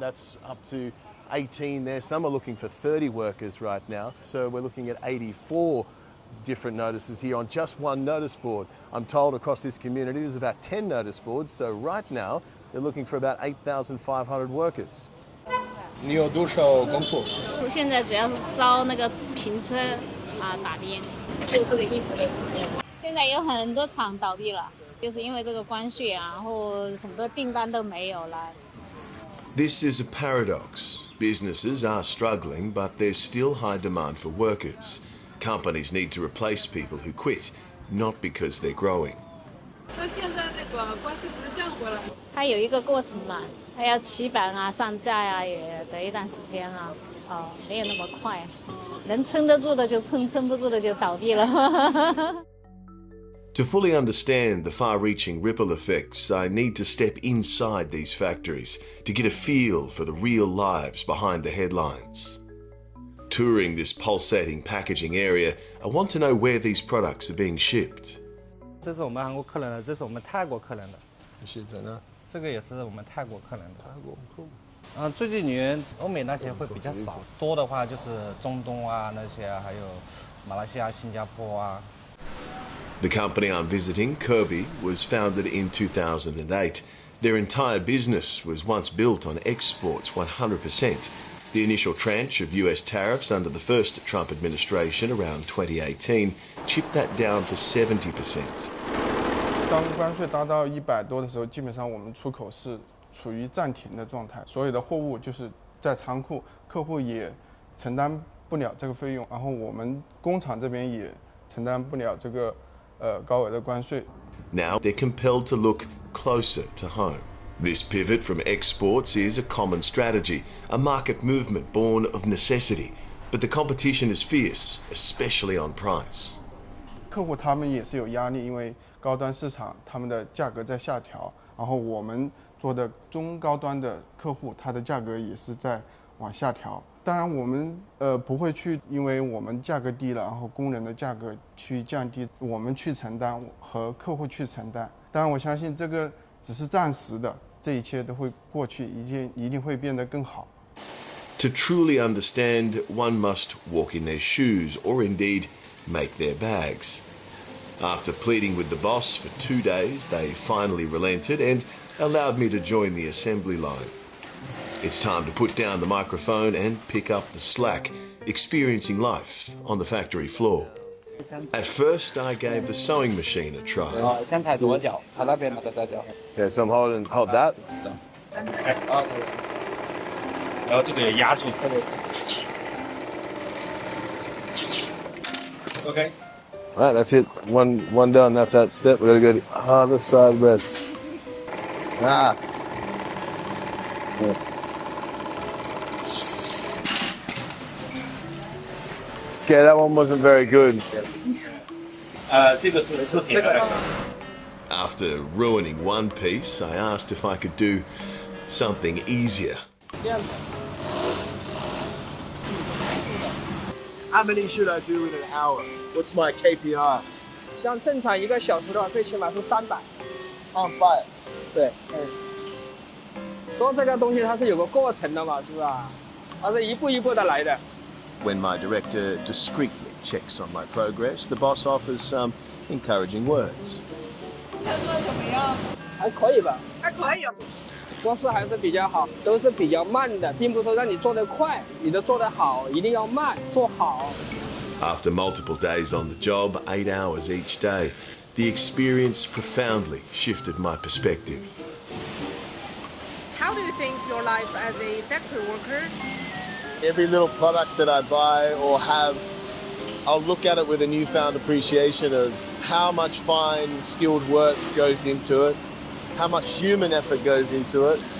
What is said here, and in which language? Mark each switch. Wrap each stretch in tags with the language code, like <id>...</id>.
<en>That's up to 18 there. Some are looking for 30 workers right now. So we're looking at 84 different notices here on just one notice board. I'm told across this community there's about 10 notice boards, so right now they're looking for about 8,500 workers.</en> <zh>你有多少工作？现在主要是招那个平车啊打边，做这个衣服的。现在有很多厂倒闭了，就是因为这个关税啊，然后很多订单都没有了。</zh> <en>This is a paradox. Businesses are struggling, but there's still high demand for workers. Companies need to replace people who quit, not because they're growing.</en> <zh>那现在那个关税不是降回来？它有一个过程嘛，它要起板啊、上架啊，也得一段时间啊，没有那么快。能撑得住的就撑，撑不住的就倒闭了。</zh> <en>To fully understand the far-reaching ripple effects, I need to step inside these factories to get a feel for the real lives behind the headlines. Touring this pulsating packaging area, I want to know where these products are being shipped.</en> <zh>这是我们韩国客人的，这是我们泰国客人的。是真的。这个也是我们泰国客人的。泰国酷。最近女人欧美那些会比较少，多的话就是中东啊那些啊，还有马来西亚、新加坡啊。</zh> <en>The company I'm visiting, Kirby, was founded in 2008. Their entire business was once built on exports 100%. The initial tranche of US tariffs under the first Trump administration around 2018 chipped that down to 70%.</en> <zh>当关税达到100多的时候，基本上我们出口是处于暂停的状态，所有的货物就是在仓库，客户也承担不了这个费用，然后我们工厂这边也承担不了这个高额的关税。</zh> <en>Now they're compelled to look closer to home. This pivot from exports is a common strategy, a market movement born of necessity. But the competition is fierce, especially on price.</en> <zh>客户他们也是有压力，因为高端市场他们的价格在下调，然后我们做的中高端的客户，它的价格也是在往下调。当然我们不会去，因为我们价格低了，然后工人的价格去降低，我们去承担和客户去承担。当然我相信这个只是暂时的。这一切都会过去，一定会变得更好。</zh> <en>To truly understand, one must walk in their shoes or indeed make their bags. After pleading with the boss for 2 days, they finally relented and allowed me to join the assembly line. It's time to put down the microphone and pick up the slack, experiencing life on the factory floor. At first, I gave the sewing machine a try.</en> <zh>先踩左脚，踩那边那个脚。</zh> <en>Okay, so hold that.</en> <zh>然后这个也压住。</zh> <en>Okay. All right, that's it. One done. That's that step. We gotta go to the other side rest. Ah. Yeah. Okay, that one wasn't very good. After ruining one piece, I asked if I could do something easier. How many should I do in an hour? What's my KPI?</en> <zh>像正常1个小时的话，最起码是300。 300。对，做这个东西它是有个过程的嘛，是吧？它是一步一步的来的。</zh> <en>When my director discreetly checks on my progress, the boss offers some encouraging words.</en> <zh>还可以吧？还可以啊。做事还是比较好，都是比较慢的，并不是说让你做得快，你的做得好，一定要慢，做好。</zh> <en>After multiple days on the job, 8 hours each day, the experience profoundly shifted my perspective. How do you think your life as a factory worker Every little product that I buy or have, I'll look at it with a newfound appreciation of how much fine, skilled work goes into it, how much human effort goes into it.</en>